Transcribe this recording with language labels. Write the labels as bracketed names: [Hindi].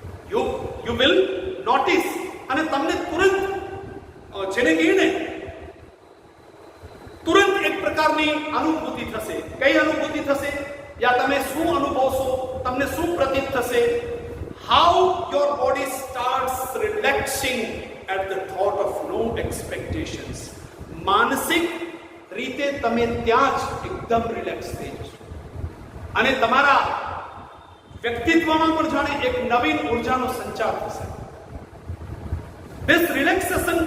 [English] You will notice [Gujarati] અને તમને તુરંત જેને કહીને તુરંત એક પ્રકારની અનુભૂતિ થશે. કઈ અનુભૂતિ થશે? યા તમે શું અનુભવશો? તમને શું પ્રતીત થશે? [English] How your body starts relaxing at the thought of no expectations. [Gujarati] માનસિક રીતે તમે ત્યાં જ એકદમ રિલેક્સ થઈ જશો અને તમારા વ્યક્તિત્વમાં પણ જાણે એક નવીન ઉર્જાનો સંચાર થશે. [English] This relaxation